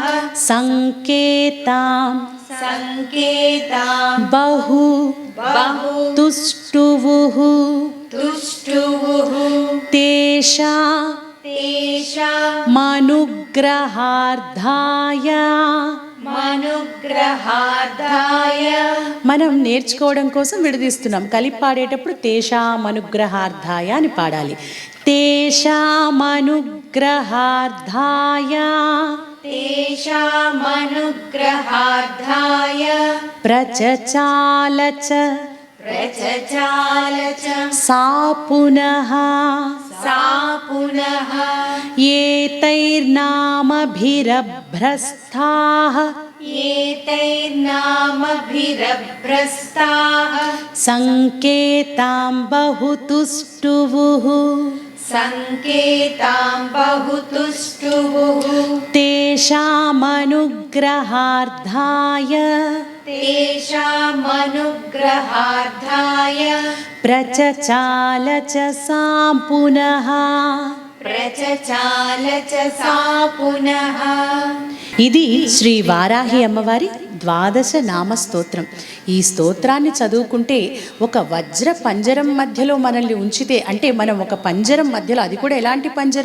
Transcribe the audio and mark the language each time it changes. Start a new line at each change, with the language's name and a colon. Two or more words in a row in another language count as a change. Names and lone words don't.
Sanskrit: संकेतां संकेतां बहु बहु तुष्टुवुः तुष्टुवुः तेषामनुग्रहार्थाय మనుగ్రహార్థాయ
Telugu: మనం నేర్చుకోవడం కోసం విడదీస్తున్నాం. కలిపి పాడేటప్పుడు తేషామనుగ్రహార్థాయ అని పాడాలి.
Sanskrit: తేషామనుగ్రహార్థాయ తేషామనుగ్రహార్థాయ ప్రచచాలచ ప్రచచాలచ సా పునః सा पुनः एतैर्नामभिरभ्रस्ताः एतैर्नामभिरभ्रस्ताः संकेतां बहुतुष्टुवुः संकेतां बहुतुष्टुवुः तेषामनुग्रहार्थाय तेषामनुग्रहार्थाय प्रचचालच सा पुनः ప్రచచాలచ సా పునః.
Telugu: ఇది శ్రీ వారాహి అమ్మవారి ద్వాదశ నామ స్తోత్రం. ఈ స్తోత్రాన్ని చదువుకుంటే ఒక వజ్ర పంజరం మధ్యలో మనల్ని ఉంచితే, అంటే మనం ఒక పంజరం మధ్యలో, అది కూడా ఎలాంటి పంజరం?